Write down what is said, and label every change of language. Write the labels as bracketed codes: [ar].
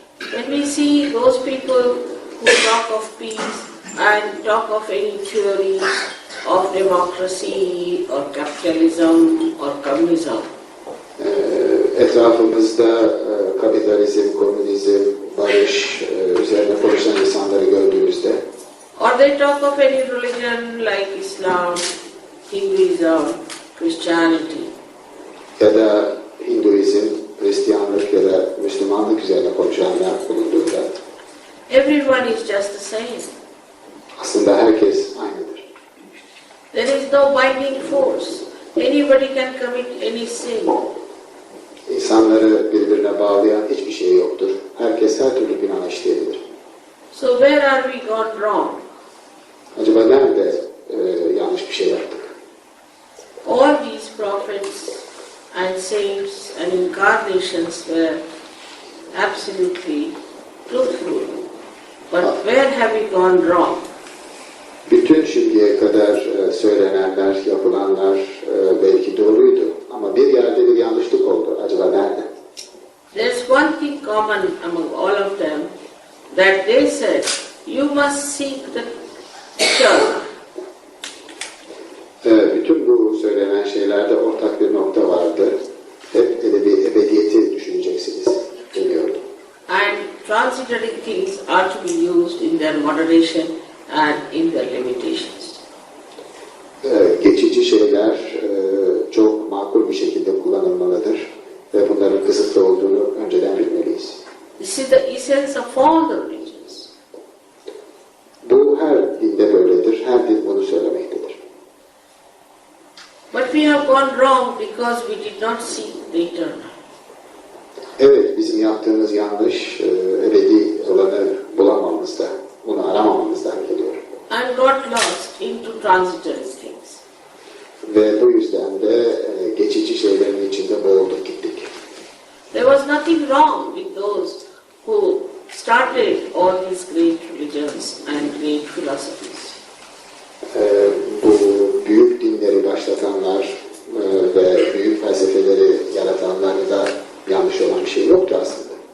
[en] When we see those people who talk of peace and talk of any theories of democracy or capitalism or communism, [tr] Etrafımızda kapitalizm, komünizm, barış üzerine konuşan insanları gördüğümüzde [en] or they talk of any religion like Islam, Hinduism, Christianity, [tr] ya da Hinduizm, Hristiyanlık ya da Müslümanlık üzerine konuşanlar bulunduğunda [en] everyone is just the same. [tr] aslında herkes aynıdır. [en] There is no binding force. Anybody can commit any sin. [tr] İnsanları birbirine bağlayan hiçbir şey yoktur. Herkes her türlü günah işleyebilir. [en] So where are we gone wrong? [tr] Acaba nerede yanlış bir şey yaptık? [en] All these prophets and saints and incarnations were absolutely truthful. But where have we gone wrong? [tr] Bütün şimdiye kadar söylenenler, yapılanlar belki doğruydu. Ama bir yerde bir yanlışlık oldu. Acaba nerede? [en] There's one thing common among all of them, that they said, you must seek the eternal. [tr] Bütün bu söylenen şeylerde ortak bir nokta vardı. Hep ebediyeti düşüneceksiniz deniyordu. [en] And transitory things are to be used in their moderation and in their limitations. [tr] Geçici şeyler çok makul bir şekilde kullanılmalıdır ve bunların kısıtlı olduğunu önceden bilmeliyiz. [en] This is the essence of all the religions. [tr] Bu her dinde böyledir, her din bunu söylemektedir. [en] But we have gone wrong because we did not seek the eternal. [tr] Evet, bizim yaptığımız yanlış, ebedi olanı bulamamızda, bunu aramamamızdan geliyor. [en] And got lost into transitory things. [tr] Ve bu yüzden de geçici şeylerin içinde boğulduk gittik. [en] There was nothing wrong with those who started all these great religions and great philosophies. [tr] Bu büyük dinleri başlatanlar ve büyük felsefeleri yaratanlarda da yanlış olan bir şey yoktu aslında.